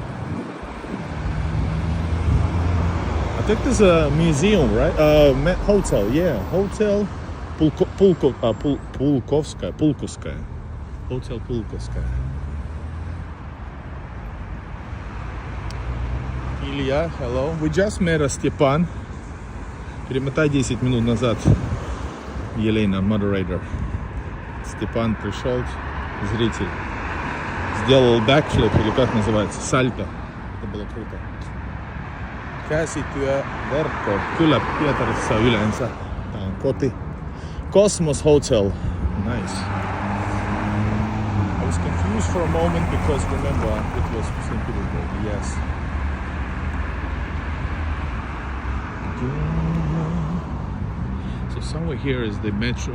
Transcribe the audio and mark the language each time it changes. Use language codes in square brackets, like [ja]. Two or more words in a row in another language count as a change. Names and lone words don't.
[en] I think there's a museum, right? Hotel, yeah. Hotel Pulkovskaya. Hotel Pulkovskaya. Ilya, hello. We just met a Stepan. [ru] Перемотай 10 минут назад. Елена, moderator. Степан пришел, зритель. Сделал бэкфлип, или как называется, сальто. Это было круто. [fi] Käsityöverkko. Kyllä Pietarissa yleensä. Tää on koti. [en] Cosmos Hotel. Nice. I was confused for a moment because remember it was St. Petersburg. Yes. So somewhere here is the metro.